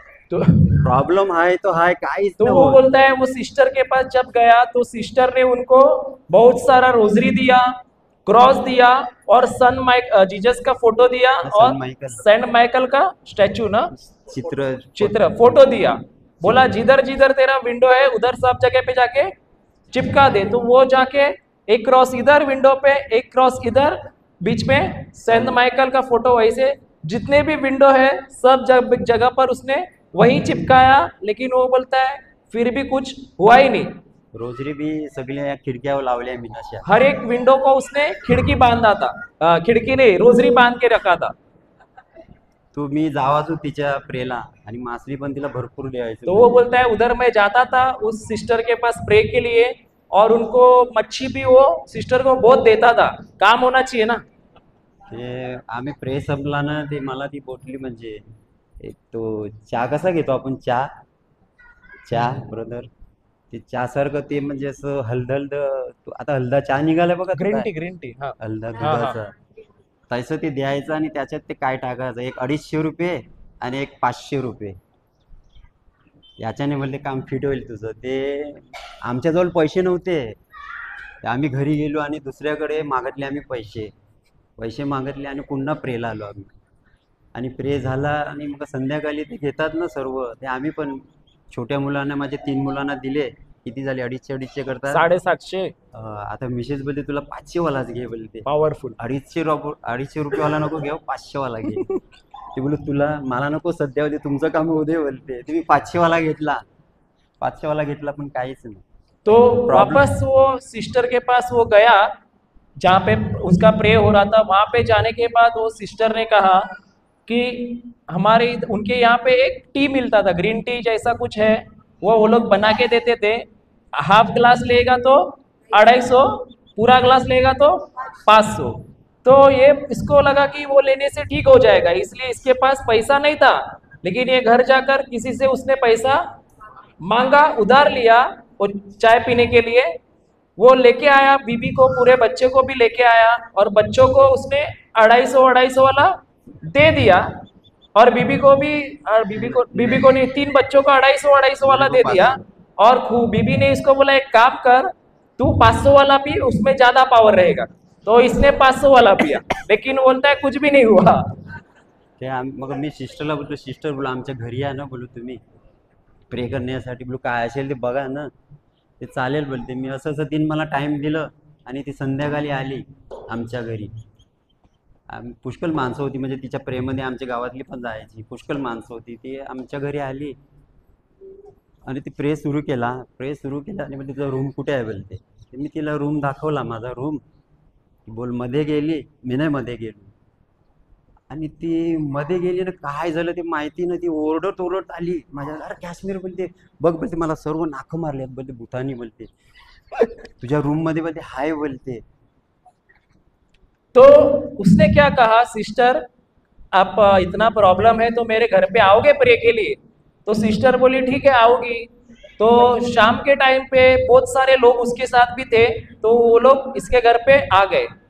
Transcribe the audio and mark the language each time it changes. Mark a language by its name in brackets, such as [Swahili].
[Hindi] तो [Marathi] प्रॉब्लेम आहे तो हाय काहीच [Hindi] तो [Marathi] नाही [Hindi] वो [Marathi] होत. [Hindi] बोलता है वो सिस्टर के पास जब गया, तो सिस्टर ने उनको बहुत सारा रोजरी दिया, क्रॉस दिया, और जीसस का फोटो दिया, और सेंट माइकल का स्टैचू ना चित्र फोटो दिया. बोला जिधर जिधर तेरा विंडो है उधर सब जगह पे जाके चिपका दे. तो वो जाके एक क्रॉस इधर विंडो पे, एक क्रॉस इधर, बीच में सेंट माइकल का फोटो, वैसे जितने भी विंडो है सब जगह पर उसने वही चिपकाया. लेकिन वो बोलता है फिर भी कुछ हुआ ही नहीं. [Marathi] रोजरी भी सगळ्या खिडक्यावर लावल्या मी अशा. [Hindi] हर एक विंडो को उसने खिड़की बांधा था, खिड़की नहीं रोजरी बांध के रखा था. [Marathi] तो मी जावाचो तिच्या प्रेला आणि मासली पण तिला भरपूर द्यायचं. [Hindi] तो वो बोलता है उधर मैं जाता था उस सिस्टर के पास प्रे के लिए, और उनको मच्छी भी वो सिस्टर को बहुत देता था. काम होना चाहिए ना. [Marathi] ते आम्ही प्रे संपला ना, ते मला ती बोटली म्हणजे एक तो चहा कसा घेतो आपण चहा ब्रदर, ते चहा सारखं ते म्हणजे असं हलदलद. आता हलदा चहा निघालाय बघा, [English] Green tea. हाँ. [Marathi] हलदा दुधाचा तसं ते द्यायचं आणि त्याच्यात ते काय टाकायचं, एक 250 रुपये आणि एक 500 रुपये. याच्याने म्हणले काम फिट होईल तुझं. ते आमच्याजवळ पैसे नव्हते. आम्ही घरी गेलो आणि दुसऱ्याकडे मागितले आम्ही पैसे मागितले आणि पुन्हा प्रेला आलो आम्ही. आणि प्रे झाला आणि मग संध्याकाळी ते घेतात ना सर्व, ते आम्ही पण छोट्या मुलांना, माझ्या 3 मुलांना दिले. किती झाले? 250 करतात. 750 आता मिसेस बोलते तुला 500 वालाच घे बोलते. [English] Powerful. [Marathi] 250 रुपयेवाला नको घेऊ, 500 वाला घे. ते बोलू तुला, मला नको सध्या होते, तुमचं काम होऊ दे बोलते. तुम्ही 500 वाला घेतला, 500 वाला घेतला पण काहीच नाही. [Hindi] तो वापस वो सिस्टर के पास वो गया जहाँ पे उसका प्रे हो रहा था। वहां पे जाने के बाद वो सिस्टर ने कहा कि हमारे उनके यहाँ पे एक टी मिलता था, ग्रीन टी जैसा कुछ है, वो लोग बना के देते थे। हाफ ग्लास लेगा तो 250, पूरा ग्लास लेगा तो 500। तो ये इसको लगा कि वो लेने से ठीक हो जाएगा, इसलिए इसके पास पैसा नहीं था, लेकिन ये घर जाकर किसी से उसने पैसा मांगा, उधार लिया वो चाय पीने के लिए। वो लेके आया बीबी को, पूरे बच्चे को भी लेके आया, और बच्चों को उसने 250 वाला दे दिया, और बीबी को भी, और बीबी को नहीं, 3 बच्चों को 250 वाला दे दिया। और बीबी ने इसको बोला एक काम कर, तू 500 वाला पी, उसमें ज्यादा पावर रहेगा। तो इसने 500 वाला पिया, लेकिन बोलता है कुछ भी नहीं हुआ। [Marathi] मग मी सिस्टरला बोलतो, सिस्टर बोला आमच्या घरी या ना, बोलू तुम्ही प्रे करण्यासाठी, बोलू काय असेल ते बघा ना, ते चालेल बोलते. मी असं तिने मला टाईम दिलं आणि ती संध्याकाळी आली आमच्या घरी. पुष्कळ माणसं होती, म्हणजे तिच्या प्रेमध्ये आमच्या गावातली पण जायची, पुष्कळ माणसं होती. ती आमच्या घरी आली आणि ती प्रे सुरू केला आणि म्हणजे तुझा रूम कुठे आहे बोलते. मी तिला रूम दाखवला, माझा रूम. ती बोल मध्ये गेली, मी नाही मध्ये गेलो. आणि ती मध्ये गेली ना, काय झालं ते माहिती ना, ती ओरडत आली माझ्या, अरे काश्मीर बोलते, बघ बोलते मला सर्व नाकं मारल्यात बोलते भूतानी बोलते, तुझ्या रूम मध्ये बोलते हाय बोलते. [Hindi] तो उसने क्या कहा, सिस्टर आप इतना प्रॉब्लम है तो मेरे घर पे आओगे प्रे के लिए? तो सिस्टर बोली ठीक है आओगी। तो शाम के टाइम पे बहुत सारे लोग उसके साथ भी थे, तो वो लोग इसके घर पे आ गए।